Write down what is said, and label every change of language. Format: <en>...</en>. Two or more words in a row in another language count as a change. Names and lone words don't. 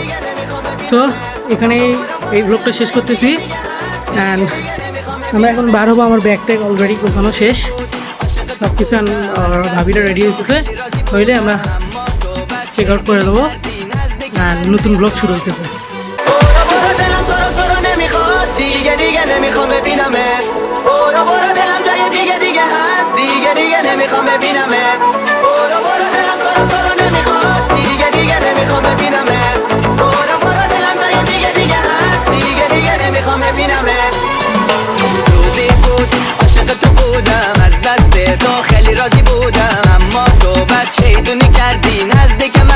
<bn>সো এখানে এই ব্লগটা শেষ করতেছি। অ্যান্ড আমরা এখন বার হবো, আমার ব্যাগ ট্যাগ অলরেডি গোছানো শেষ, সব কিছু ভাবিটা রেডি হইতেছে, হইলে আমরা</bn> <en>check out</en> <bn>করে দেবো। নতুন ব্লগ শুরু হইতেছে।</bn> <fa>برو برو دلم تو رو نمیخواد دیگه دیگه نمیخوام ببینمت برو برو دلم جای دیگه دیگه هست دیگه دیگه نمیخوام ببینمت برو برو دلم تو رو نمیخواد دیگه دیگه نمیخوام ببینمت برو برو دلم جای دیگه دیگه هست دیگه دیگه نمیخوام ببینمت روزی بود عاشق تو بودم از دست تو خیلی راضی بودم اما تو بد شیطونی کردی نزدیک</fa>